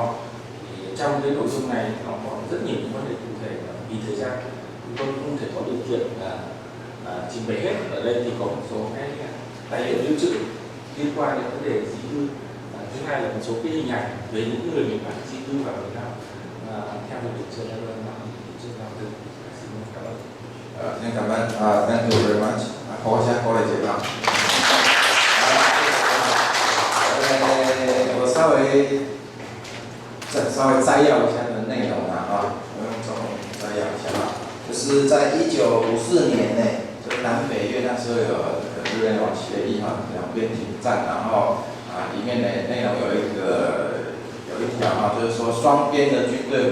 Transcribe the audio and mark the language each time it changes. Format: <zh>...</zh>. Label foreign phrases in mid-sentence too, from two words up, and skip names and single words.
<vi>Thì trong cái nội dung này nó còn rất nhiều những vấn đề cụ thể, vì thời gian chúng tôi không thể có điều kiện trình bày hết. Ở đây thì có một số cái tài liệu lưu trữ liên quan đến vấn đề di cư. Thứ hai là một số cái hình ảnh về những người miền Bắc di cư vào Việt Nam theo hiệp định Geneva năm 1954. Xin cảm ơn. Xin cảm ơn.</vi> <en>Thank you very much.</en> <vi>Có lời giải đáp.</vi> <zh>我稍微摘要一下的内容我用中文摘要一下就是在1954年呢，就是南北越那时候有日内瓦协议两边停战，然后里面的内容有一条就是说双边的军队</zh>